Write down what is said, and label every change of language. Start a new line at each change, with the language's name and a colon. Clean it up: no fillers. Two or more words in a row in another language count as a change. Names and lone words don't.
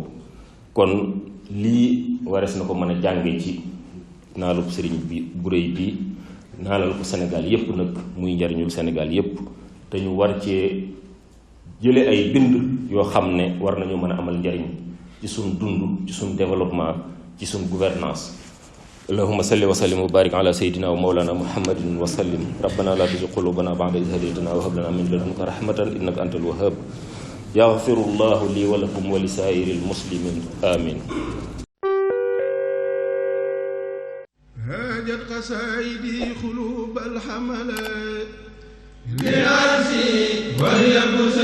Wolof: kon lii warees na ko mën a jànge ci naalub sëriñ bi bu réy bi naalal ko Sénégal yépp nag muy njariñul Sénégal yépp te ñu war cee jële ay bind yoo xam ne war nañu mën a amal njariñ ci suñ dund ci suñ développement ci suñ gouvernance
Arabic: اللهم صل وسلم وبارك على سيدنا ومولانا محمد وسلم ربنا لا تزغ قلوبنا بعد إذ هديتنا وهب لنا من لدنك رحمة إنك أنت الوهاب يغفر الله لي ولكم ولسائر المسلمين آمين هاجت قصائدي قلوب الحملات لأرسي وهي